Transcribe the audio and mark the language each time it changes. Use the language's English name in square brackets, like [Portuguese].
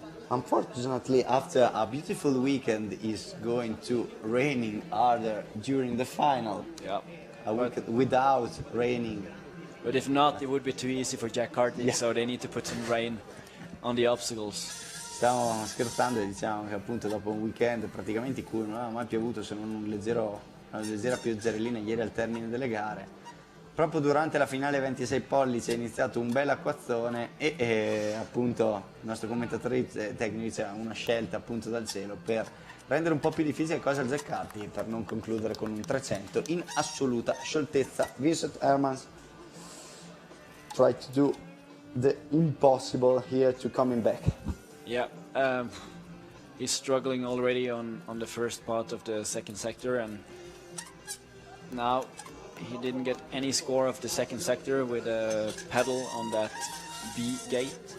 [English] Unfortunately, after a beautiful weekend, is going to raining harder during the final. Yeah. A weekend without raining But if not, it would be too easy for Jack Carty, Yeah. so they need to put some rain on the obstacles. [Italian] Stiamo scherzando e diciamo che appunto dopo un weekend praticamente in cui non aveva mai piovuto se non una leggera pioggerellina ieri al termine delle gare, proprio durante la finale 26 pollici è iniziato un bel acquazzone e appunto il nostro commentatore tecnico diceva una scelta appunto dal cielo per rendere un po' più difficile le cose al Jack Carty per non concludere con un 300 in assoluta scioltezza. [English] Vincent Hermans try to do the impossible here to coming back. Yeah, he's struggling already on the first part of the second sector, and now he didn't get any score of the second sector with a pedal on that B gate.